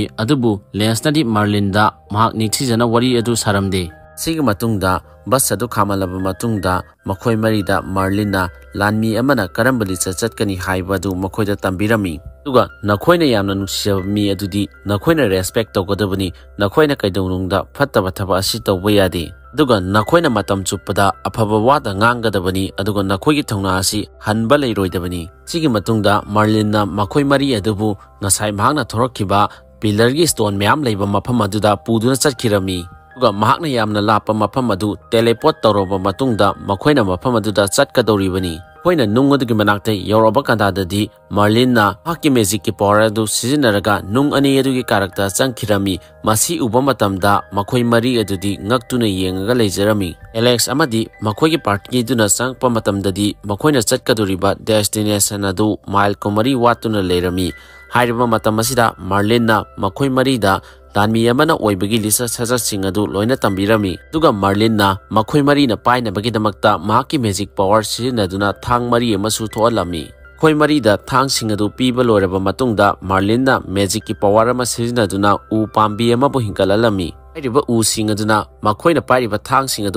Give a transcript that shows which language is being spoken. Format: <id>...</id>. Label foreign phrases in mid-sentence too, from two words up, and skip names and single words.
<mni>अदुबु लेंसनादी मार्लिनदा महाक निथिजना वरी अदु सारमदे सिगी मतुंगदा बस अदु खामलबा मतुंगदा मखोय मरीदा मार्लिनना लानमी अमना करंबली चटकनी हाइबदु मखोयदा तंबिरमी दुगा नखोयना यामना नुसिबा मी अदुदी नखोयना रेस्पेक्ट तौगदबनी नखोयना कैदौनुंगदा फत्तबा थबा असि तौबा यादे दुगा नखोयना मतम चुप्पदा अफबा वादा ngangadabani aduga nakhoigi thongna asi hanba leiroidabani sigi matungda मार्लिनना मखोय मरी अदुबु ngasai mahakna thorakhiba pillar gi stone myam leiba mafam aduda puduna chatkhirami दुगा महाकना यामना लापा मफम अदु टेलीपोर्ट तौरबा मतुंगदा मखोयना मफम अदुदा चटकदौरिबनी खोयना नुंग अदुगी मनाक्ते यौरबा कांदाददी मार्लिनना हाकी मैजिक की पावर अदु सिजिनरगा नुंग अनी अदुगी कारक्ता चंखिरमी मसी उबा मतमदा मखोय मरी अदुदी ngaktuna yengaga leizarami एलेक्स अमदी मखोयगी पार्टी दुना चंगपा मतमददी मखोयना चटकदौरिबा डेस्टिनेशन अदु माइल कुमरी वातुना लेरमी हाइरबा मतम असिदा मार्लिनना मखोय मरीदा ꯂꯥꯟꯃꯤ ꯑꯃꯅ ꯑꯣꯏꯕꯒꯤ ꯂꯤꯆꯠ ꯁꯥꯖꯠꯁꯤꯡ ꯑꯗꯨ ꯂꯣꯏꯅ ꯇꯝꯕꯤꯔꯝꯃꯤ ꯑꯗꯨꯒ ꯃꯔꯂꯤꯟꯅ ꯃꯈꯣꯏ ꯃꯔꯤꯅ ꯄꯥꯏꯅꯕꯒꯤꯗꯃꯛꯇ ꯃꯍꯥꯛꯀꯤ</mni> <en>magic power</en> <mni>ꯁꯤꯖꯤꯟꯅꯗꯨꯅ ꯊꯥꯡ ꯃꯔꯤ ꯑꯃꯁꯨ ꯊꯣꯛꯍꯜꯂꯝꯃꯤ ꯃꯈꯣꯏ ꯃꯔꯤꯗ ꯊꯥꯡꯁꯤꯡ ꯑꯗꯨ ꯄꯤꯕ ꯂꯣꯏꯔꯕ ꯃꯇꯨꯡꯗ ꯃꯔꯂꯤꯟꯅ ꯃꯦꯖꯤꯛꯀꯤ ꯄꯥꯋꯔ ꯑꯃ ꯁꯤꯖꯤꯟꯅꯗꯨꯅ ꯎ ꯄꯥꯝꯕꯤ ꯑꯃꯕꯨ ꯍꯤꯡꯒꯠꯍꯜꯂꯝꯃꯤ ꯍꯥꯏꯔꯤꯕ ꯎꯁꯤꯡ ꯑꯗꯨꯅ ꯃꯈꯣꯏꯅ ꯄꯥꯏꯔꯤꯕ ꯊꯥꯡꯁꯤꯡ ꯑꯗꯨ</mni>